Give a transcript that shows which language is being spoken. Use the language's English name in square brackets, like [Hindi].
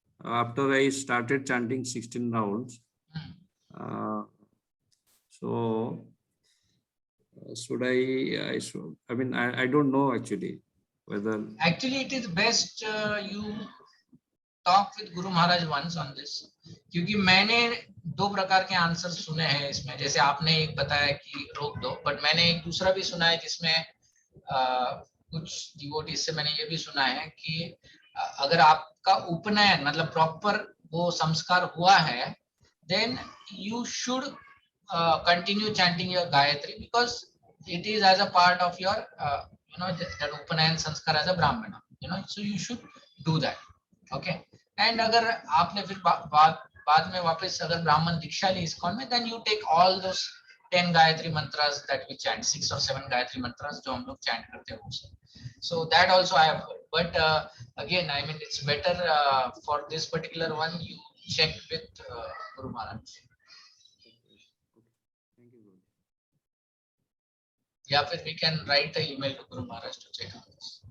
[English] after I started chanting 16 rounds. So should I mean, I don't know actually whether. Actually, it is best you talk with Guru Maharaj once on this, [Hindi] क्योंकि मैंने 2 प्रकार के answer सुने हैं इसमें, जैसे आपने एक बताया कि रोक दो, बट मैंने एक दूसरा भी सुना है जिसमें कुछ डिवोटीज से मैंने ये भी सुना है कि अगर आपका उपनयन मतलब प्रॉपर वो संस्कार हुआ है, [English] then you should continue chanting your Gayatri because it is as a part of your that Upanayan sanskar as a Brahmana, so you should do that. Okay. And [Hindi] अगर आपने फिर बाद में वापस अगर ब्राह्मण दीक्षा ली इस्कॉन में, [English] then you take all those 10 Gayatri mantras that we chant, 6 or 7 Gayatri mantras [Hindi] जो हम लोग [English] chant करते हैं वो. So that also I have heard, but again, I mean, it's better for this particular one you check with Guru Maharaj. [Hindi] या फिर [English] we can write an email to Guru Maharaj to check on this.